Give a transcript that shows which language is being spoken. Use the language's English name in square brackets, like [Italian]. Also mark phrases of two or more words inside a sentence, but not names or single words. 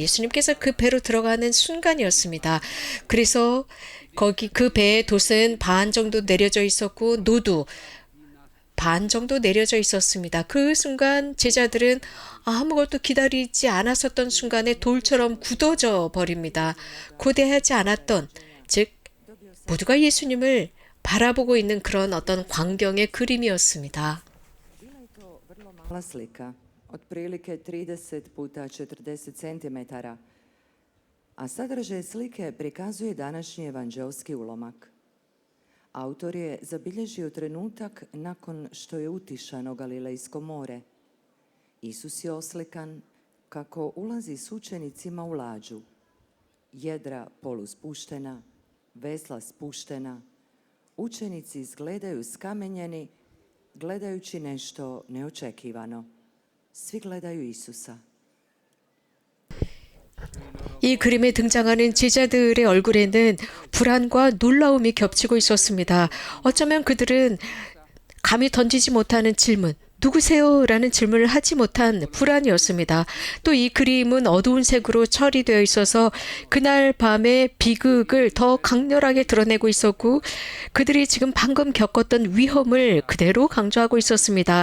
[Korean] 예수님께서 그 배로 들어가는 순간이었습니다. 그래서 거기 그 배의 돛은 반 정도 내려져 있었고 노도 반 정도 내려져 있었습니다. 그 순간 제자들은 아무것도 기다리지 않았었던 순간에 돌처럼 굳어져 버립니다. 고대하지 않았던, 즉 모두가 예수님을 바라보고 있는 그런 어떤 광경의 그림이었습니다. [Croatian] Bila je to vrlo mala slika, otprilike 30 puta 40 centimetara, a sadržaj slike prikazuje današnji evanđelski ulomak. Autor je zabilježio trenutak nakon što je utišano Galilejsko more. Isus je oslikan kako ulazi s učenicima u lađu. Jedra poluspuštena, vesla spuštena. Učenici izgledaju skamenjeni, gledajući nešto neočekivano. Svi gledaju Isusa. [Korean] 이 그림에 등장하는 제자들의 얼굴에는 불안과 놀라움이 겹치고 있었습니다. 어쩌면 그들은 감히 던지지 못하는 질문, 누구세요? 라는 질문을 하지 못한 불안이었습니다. 또 이 그림은 어두운 색으로 처리되어 있어서 그날 밤의 비극을 더 강렬하게 드러내고 있었고 그들이 지금 방금 겪었던 위험을 그대로 강조하고 있었습니다.